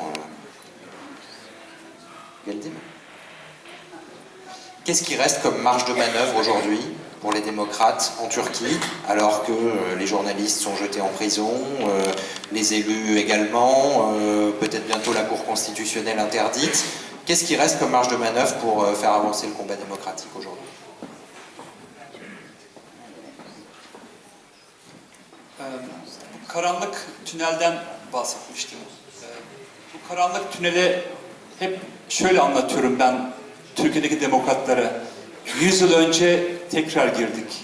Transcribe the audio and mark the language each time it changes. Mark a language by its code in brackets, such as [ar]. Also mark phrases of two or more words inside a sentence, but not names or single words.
[fr] Qu'est-ce qui reste comme marge de manœuvre aujourd'hui pour les démocrates en Turquie, alors que les journalistes sont jetés en prison, les élus également, peut-être bientôt la Cour constitutionnelle interdite? Qu'est-ce qui reste comme marge de manœuvre pour faire avancer le combat démocratique aujourd'hui? [tr] Karanlık tünelden bahsetmiştim. Bu karanlık tünele hep şöyle anlatıyorum ben Türkiye'deki demokratlara. 100 yıl önce tekrar girdik.